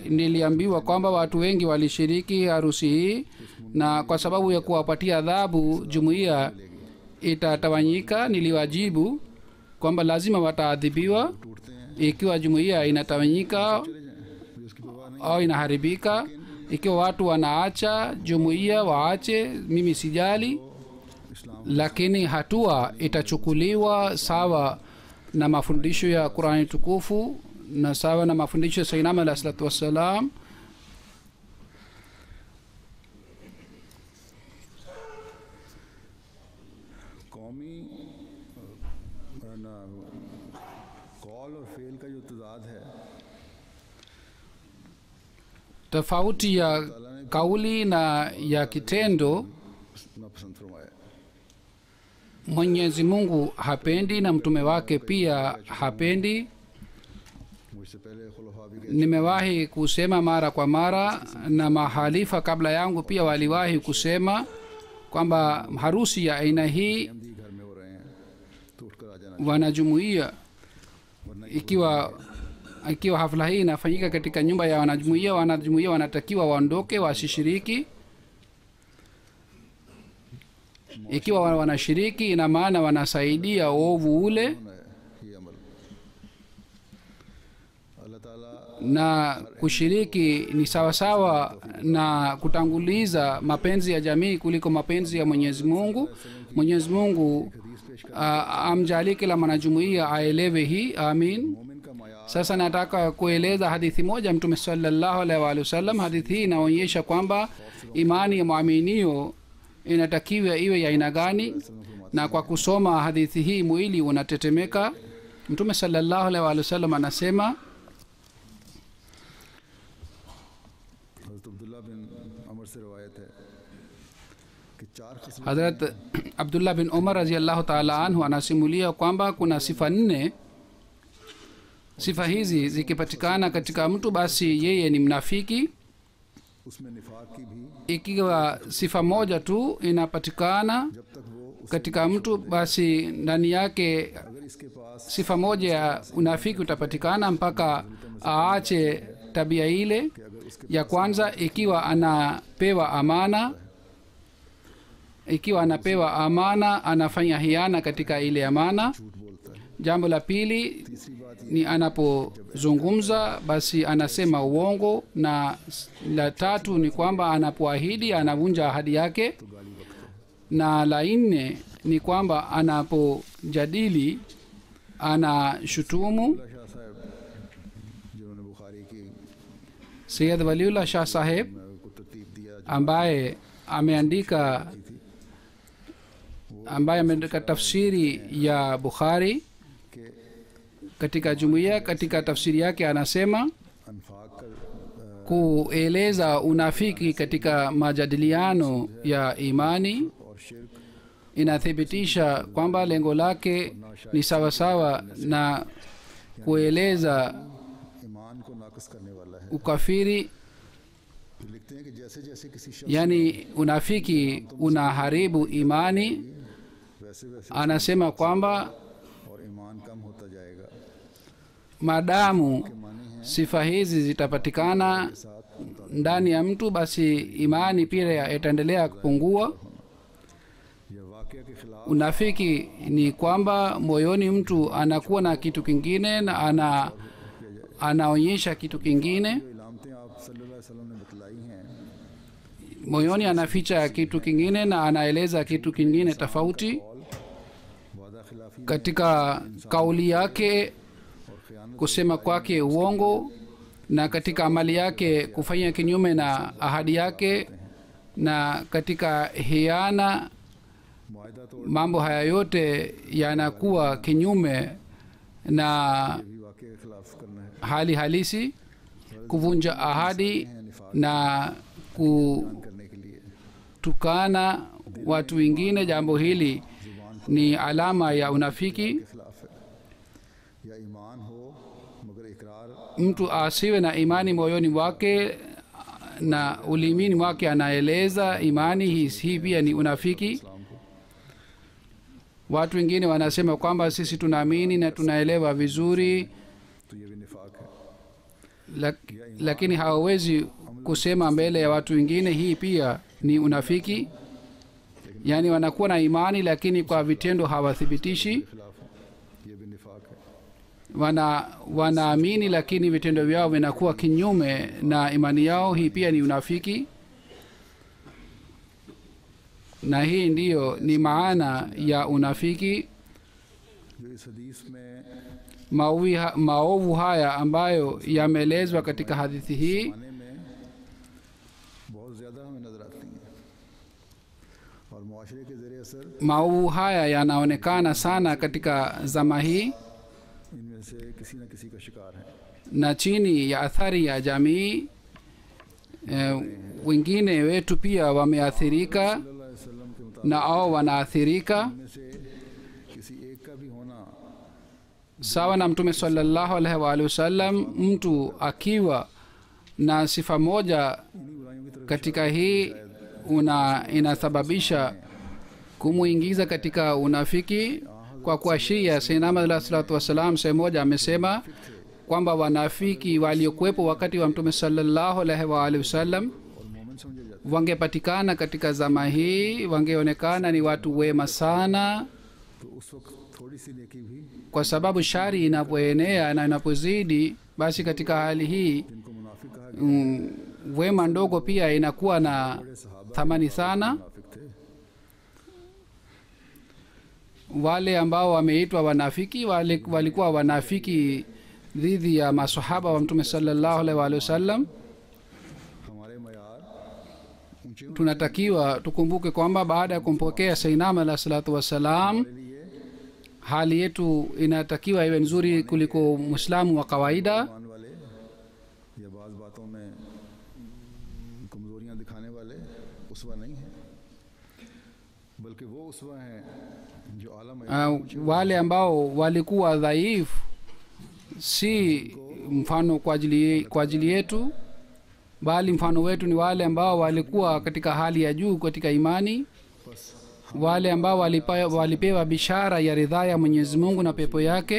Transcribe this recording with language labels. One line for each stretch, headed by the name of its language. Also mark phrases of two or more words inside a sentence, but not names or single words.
Swahili: Niliambiwa kwamba watu wengi walishiriki harusi hii, na kwa sababu ya kuwapatia adhabu jumuiya itatawanyika, niliwajibu kwamba lazima wataadhibiwa ikiwa jumuiya inatawanyika au inaharibika. Ikiwa watu wanaacha jumuiya waache, mimi sijali, lakini hatua itachukuliwa sawa na mafundisho ya Qur'ani tukufu na sawa na mafundisho ya Sayyidina
Arabic: عليه الصلاة والسلام.
Urdu: قومی قول اور فعل کا جو تضاد ہے,
Swahili: tofauti ya kauli na ya kitendo
Urdu: ناپسند فرمایا.
Swahili: Mwenyezi Mungu hapendi na mtume wake pia hapendi.
Urdu: مجھ سے پہلے خلفا بھی گئے,
Swahili: Nimewahi kusema mara kwa mara, na mahalifa kabla yangu pia waliwahi kusema kwamba harusi ya aina hii
Urdu: احمدی گھر میں ہو رہے ہیں تو اٹھ کر آ جانا.
Swahili: wanajumuiya, ikiwa hafla hii inafanyika katika nyumba ya wanajumuiya, wanajumuiya wanatakiwa waondoke, wasishiriki. Ikiwa wanashiriki, ina maana wanasaidia uovu ule,
Urdu: یہ عمل اللہ تعالیٰ
Swahili: na kushiriki ni sawasawa na kutanguliza mapenzi ya jamii kuliko mapenzi ya Mwenyezi Mungu. Mwenyezi Mungu amjalie kila mwanajumuiya aelewe hii, amin.
Urdu: مومن کا مایا
Swahili: Sasa nataka kueleza hadithi moja Mtume
Arabic: صلى الله عليه وسلم.
Swahili: Hadithi hii inaonyesha kwamba imani ya mwaminio inatakiwa iwe ya aina gani, na kwa kusoma hadithi hii mwili unatetemeka. Mtume
Arabic: صلى الله عليه وسلم
Swahili: anasema,
Urdu: حضرت عبداللہ بن عمر سے روایت ہے کہ چار قسم
Swahili: Hazrat Abdullah bin Umar
Arabic: رضي الله تعالى عنه
Swahili: anasimulia kwamba kuna sifa 4. Sifa hizi zikipatikana katika mtu, basi yeye ni mnafiki.
Urdu: اس میں نفاق کی بھی,
Swahili: Ikiwa sifa moja tu inapatikana
Urdu: جب تک وہ
Swahili: katika mtu, basi ndani yake
Urdu: اگر اس کے پاس
Swahili: sifa moja ya unafiki utapatikana mpaka aache tabia ile. Ya kwanza, ikiwa anapewa amana anafanya hiana katika ile amana.
Urdu: جھوٹ بولتا ہے.
Swahili: Jambo la pili
Urdu: تیسری بات یہ
Swahili: ni anapozungumza basi anasema uongo, na la tatu ni kwamba anapoahidi anavunja ahadi yake, na la nne ni kwamba anapojadili anashutumu.
Urdu: شاہ صاحب جنہوں نے بخاری کی Sayyid Waliullah Shah Saheb کو ترتیب دیا,
Swahili: ambaye ameandika tafsiri ya Bukhari
Urdu: کہ
Swahili: katika jumuiya, katika tafsiri yake anasema
Urdu: انفاق کا
Swahili: kueleza unafiki katika majadiliano ya imani
Urdu: اور شرک
Swahili: inathibitisha kwamba lengo lake ni sawasawa na kueleza
Urdu: ایمان کو ناقص کرنے والا ہے.
Swahili: ukafiri.
Urdu: تو لکھتے ہیں کہ جیسے جیسے کسی شخص
Swahili: Yani unafiki unaharibu imani.
Urdu: ویسے ویسے
Swahili: Anasema kwamba
Urdu: اور ایمان کم ہوتا جائے گا.
Swahili: maadamu sifa hizi zitapatikana ndani ya mtu, basi imani pia itaendelea kupungua.
Urdu: یہ واقعہ کے خلاف
Swahili: Unafiki ni kwamba moyoni mtu anakuwa na kitu kingine na anaonyesha kitu kingine.
Urdu: جو علامتیں آپ
Arabic: صلى الله عليه وسلم
Urdu: نے بتلائی ہیں,
Swahili: Moyoni anaficha kitu kingine na anaeleza kitu kingine tofauti.
Urdu: وعدہ خلافی
Swahili: katika kauli yake
Urdu: اور خیانت
Swahili: kusema kwake uongo, na katika amali yake kufanya kinyume na ahadi yake, na katika hiana.
Urdu: معاہدہ توڑ
Swahili: Mambo haya yote yanakuwa kinyume na
Urdu: بھی واقعے کے خلاف کرنا ہے
Swahili: hali halisi. Kuvunja ahadi na
Urdu: کرنے کے لیے
Swahili: kutukana watu wengine, jambo hili ni alama ya unafiki.
Urdu: کے خلاف ہے یا ایمان ہو مگر اقرار
Swahili: Mtu asiwe na imani moyoni mwake na ulimini mwake anaeleza imani hii pia ni unafiki.
Urdu: اسلام کو
Swahili: Watu wengine wanasema kwamba sisi tunaamini na tunaelewa vizuri,
Urdu: تو یہ بھی نفاق ہے
Swahili: lakini hawawezi kusema mbele ya watu wengine. Hii pia ni unafiki. Yaani wanakuwa na imani lakini kwa vitendo hawathibitishi.
Urdu: خلاف ہو یہ بھی نفاق ہے
Swahili: Wanaamini lakini vitendo vyao vinakuwa kinyume na imani yao. Hii pia ni unafiki, na hii ndiyo ni maana ya unafiki.
Urdu: جو اس حدیث میں
Swahili: Maovu haya ambayo yameelezwa katika hadithi hii
Urdu: آنے میں بہت زیادہ ہمیں نظر آتی ہیں اور معاشرے کے ذریعے اثر
Swahili: maovu haya yanaonekana sana katika zama hii,
Urdu: ان میں سے کسی نہ کسی کا شکار ہے
Swahili: na chini ya athari ya jamii wengine wetu pia wameathirika
Arabic: صلى الله عليه وسلم
Urdu: کے مطابق
Swahili: na ao wanaathirika
Urdu: ان میں سے کسی ایک کا بھی ہونا
Swahili: sawa na Mtume
Arabic: صلى الله عليه وآله وسلم.
Swahili: Mtu akiwa na sifa moja
Urdu: انہی برائیوں کی طرف
Swahili: katika hii inasababisha kumuingiza katika unafiki. Kwa kuashiria, Sayyidina Ahmad
Arabic: عليه الصلاة والسلام
Swahili: sehemu moja amesema kwamba wanafiki waliokuwepo wakati wa Mtume
Arabic: صلى الله عليه وآله وسلم
Urdu: اور مومن سمجھے جاتے
Swahili: wangepatikana katika zama hii, wangeonekana ni watu wema sana,
Urdu: تو اس وقت تھوڑی سی نیکی بھی
Swahili: kwa sababu shari inapoenea na inapozidi, basi katika hali hii
Urdu: جن کو منافق کہا گیا
Swahili: wema ndogo pia inakuwa na thamani sana.
Urdu: منافق تھے
Swahili: Wale ambao wameitwa wanafiki walikuwa wanafiki dhidi ya masahaba wa Mtume
Arabic: صلى الله عليه وآله وسلم.
Urdu: ہمارے معیار اونچے
Swahili: Tunatakiwa tukumbuke kwamba baada ya kumpokea Sayyidina Ahmad
Arabic: عليه الصلاة والسلام,
Urdu: کے لیے
Swahili: hali yetu inatakiwa iwe nzuri kuliko Muislamu wa kawaida.
Urdu: مان والے یا بعض باتوں میں کمزوریاں دکھانے والے اسوہ نہیں ہے بلکہ وہ اسوہ ہیں جو اعلیٰ معیار
Swahili: Wale ambao walikuwa dhaifu si mfano kwa ajili yetu, bali mfano wetu ni wale ambao walikuwa katika hali ya juu katika imani, wale ambao walipewa bishara ya ridhaa ya Mwenyezi Mungu na pepo yake.